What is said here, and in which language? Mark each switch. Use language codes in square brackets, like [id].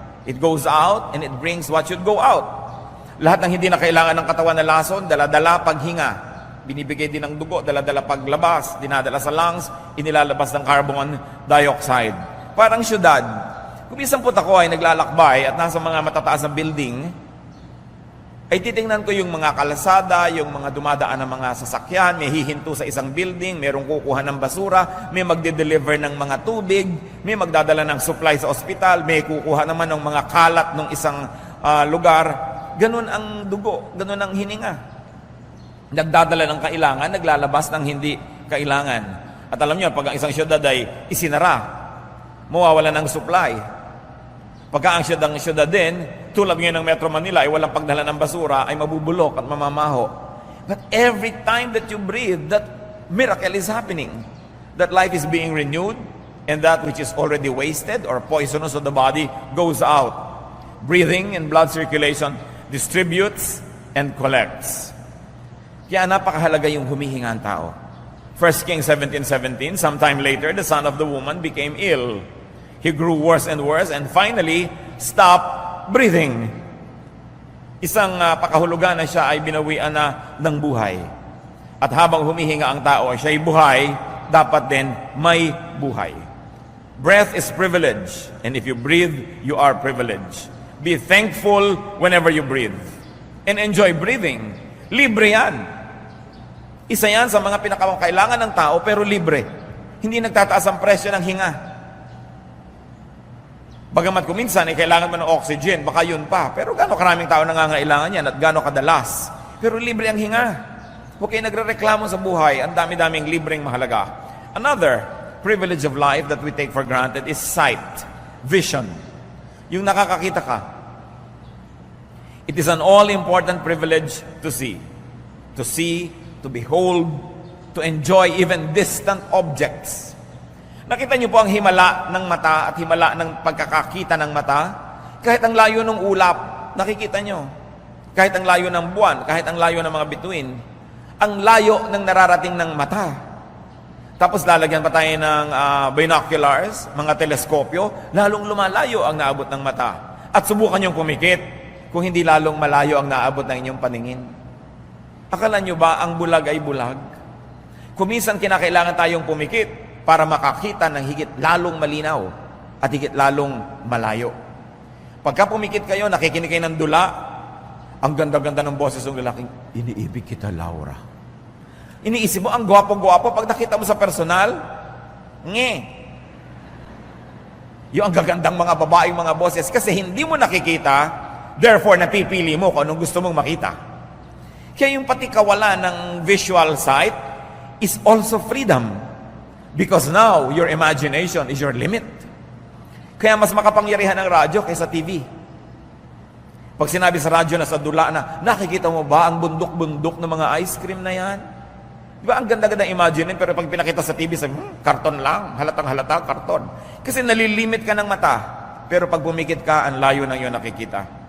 [en] It goes out and it brings what should go out. [tl] Lahat ng hindi na kailangan ng katawan na lason, dala-dala paghinga. Binibigay din ng dugo, dala-dala paglabas, dinadala sa lungs, inilalabas ng carbon dioxide. Parang syudad. Kung minsan po ako ay naglalakbay at nasa mga matataas na building, ay titingnan ko yung mga kalasada, yung mga dumadaan ng mga sasakyan, may hihinto sa isang building, mayroong kukuha ng basura, may magde-deliver ng mga tubig, may magdadala ng supply sa ospital, may kukuha naman ng mga kalat ng isang lugar. Ganun ang dugo, ganun ang hininga. Nagdadala ng kailangan, naglalabas ng hindi kailangan. At alam niyo, pag ang isang syudad ay isinara, mawawala ng supply. Pagka ang syudad din, tulad ngayon ng Metro Manila ay walang pagdala ng basura, ay mabubulok at mamamaho. [en] But every time that you breathe, that miracle is happening. That life is being renewed, and that which is already wasted or poisonous of the body goes out. Breathing and blood circulation distributes and collects. [tl] Kaya napakahalaga yung humihinga ang tao. [en] 1 Kings 17:17, sometime later, the son of the woman became ill. He grew worse and worse and finally stopped breathing. [tl] Isang pakahulugan na siya ay binawian na ng buhay. At habang humihinga ang tao, siya ay buhay, dapat din may buhay. [en] Breath is privilege, and if you breathe, you are privileged. Be thankful whenever you breathe. And enjoy breathing. [tl] Libre yan. Isa yan sa mga pinakakailangan ng tao, pero libre. Hindi nagtataas ang presyo ng hinga. Bagamat kung minsan ay kailangan mo ng oxygen, baka yun pa. Pero gano'ng karaming tao nangangailangan yan at gano'ng kadalas. Pero libre ang hinga. Huwag kayo nagre-reklamo sa buhay. Ang dami-daming libreng mahalaga. [en] Another privilege of life that we take for granted is sight, vision. [tl] Yung nakakakita ka. [en] It is an all-important privilege to see. To see, to behold, to enjoy even distant objects. [tl] Nakita niyo po ang himala ng mata at himala ng pagkakakita ng mata? Kahit ang layo ng ulap, nakikita niyo. Kahit ang layo ng buwan, kahit ang layo ng mga bituin, ang layo ng nararating ng mata. Tapos lalagyan pa tayo ng binoculars, mga teleskopyo, lalong lumalayo ang naabot ng mata. At subukan niyong pumikit kung hindi lalong malayo ang naabot ng inyong paningin. Akala niyo ba ang bulag ay bulag? Kung minsan kinakailangan tayong pumikit para makakita ng higit lalong malinaw at higit lalong malayo. Pagka pumikit kayo, nakikinig kayo ng dula, ang ganda-ganda ng boses ng lalaking, iniibig kita, Laura. Iniisip mo, ang gwapo-gwapo, pag nakita mo sa personal, yung ang gagandang mga babaeng mga boses, kasi hindi mo nakikita, therefore napipili mo kung anong gusto mong makita. Kaya yung pati kawalan ng [en] visual sight is also freedom. Because now, your imagination is your limit. [tl] Kaya mas makapangyarihan ang radyo kaysa TV. Pag sinabi sa radyo na sa dula na, nakikita mo ba ang bundok-bundok ng mga ice cream na yan? Di ba ang ganda-ganda imagine, pero pag pinakita sa TV, sabi, karton lang, halatang-halata, karton. Kasi nalilimit ka ng mata. Pero pag bumikit ka, ang layo ng iyong nakikita.